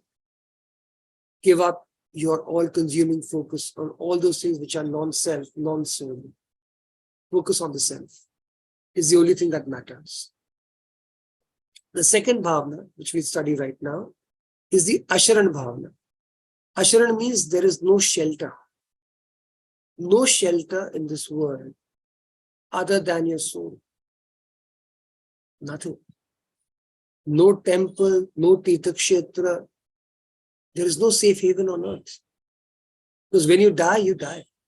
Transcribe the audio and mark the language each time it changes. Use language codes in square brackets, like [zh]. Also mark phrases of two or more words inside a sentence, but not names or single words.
[en] Give up your all-consuming focus on all those things which are non-self, non-soul. Focus on the self. Is the only thing that matters. The second bhavana, which we study right now, is the Asharan bhavana. Asharan means there is no shelter. No shelter in this world other than your soul. Nothing. No temple, no Tirthakshetra. There is no safe haven on earth. Because when you die, you die.